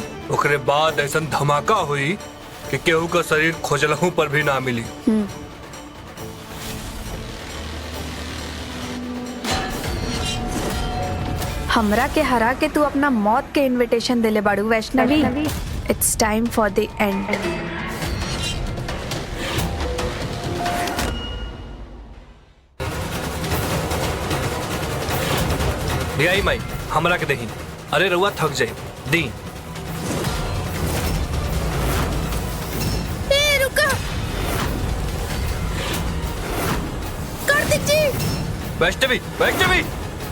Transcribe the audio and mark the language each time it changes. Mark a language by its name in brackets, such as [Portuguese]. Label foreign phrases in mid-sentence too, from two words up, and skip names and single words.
[Bhojpuri] ओकरे बाद ऐसा धमाका हुई कि केहू का शरीर खोजलहू पर भी ना मिली। हमरा के हरा के तू अपना मौत के इनविटेशन देले बाड़ू वैष्णवी। [English] It's time for the end. [Bhojpuri] आई माई हमरा के दही। अरे रउआ थक जाए दी। रुका, कार्तिक जी। वैष्णवी वैष्णवी